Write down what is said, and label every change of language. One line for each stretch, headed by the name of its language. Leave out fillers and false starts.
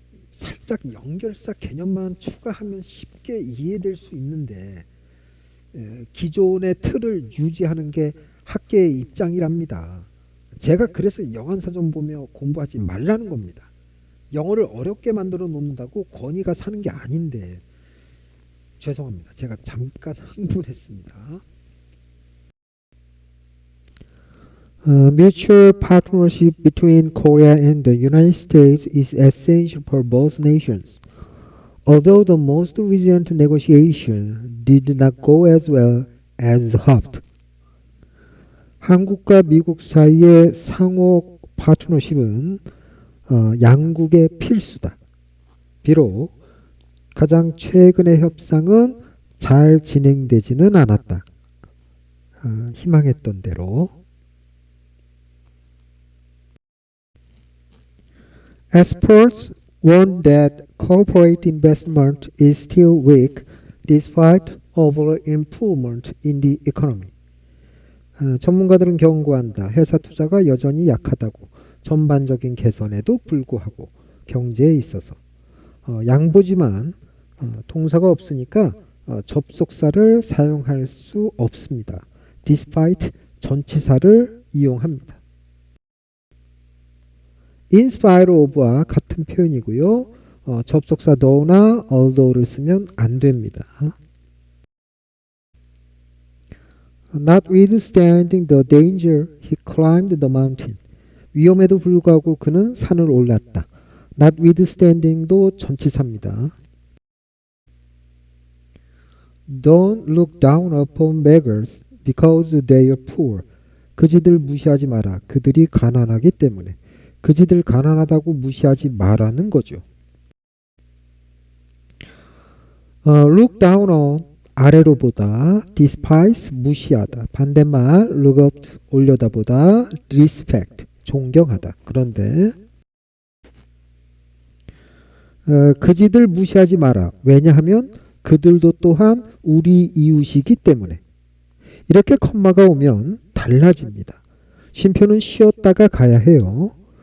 Korean: 살짝 연결사 개념만 추가하면 쉽게 이해될 수 있는데 기존의 틀을 유지하는 게 학계의 입장이랍니다. 제가 그래서 영한사전 보며 공부하지 말라는 겁니다. 영어를 어렵게 만들어 놓는다고 권위가 사는 게 아닌데 죄송합니다. 제가 잠깐 흥분했습니다.
English: Mutual partnership between Korea and the United States is essential for both nations. Although the most recent negotiation did not go as well as hoped.
Korean: 한국과 미국 사이의 상호 파트너십은 양국의 필수다. 비록 가장 최근의 협상은 잘 진행되지는 않았다. 희망했던 대로.
English: Experts warn that corporate investment is still weak despite overall improvement in the economy.
Korean: 전문가들은 경고한다. 회사 투자가 여전히 약하다고. 전반적인 개선에도 불구하고 경제에 있어서. 양보지만 동사가 없으니까 접속사를 사용할 수 없습니다. despite 전치사를 이용합니다.
English: in spite of
Korean: 와 같은 표현이고요. 접속사 though나 although를 쓰면 안 됩니다.
English: Notwithstanding the danger, he climbed the mountain.
Korean: 위험에도 불구하고 그는 산을 올랐다. Notwithstanding도 전치사입니다.
English: Don't look down upon beggars because they are poor.
Korean: 그지들 무시하지 마라. 그들이 가난하기 때문에. 그지들 가난하다고 무시하지 마라는 거죠.
English: Look down on
Korean: 아래로 보다,
English: despise
Korean: 무시하다. 반대말
English: look up
Korean: 올려다보다, respect 존경하다. 그런데 그지들 무시하지 마라. 왜냐하면 그들도 또한 우리 이웃이기 때문에. 이렇게 컴마가 오면 달라집니다. 쉼표는 쉬었다가 가야 해요.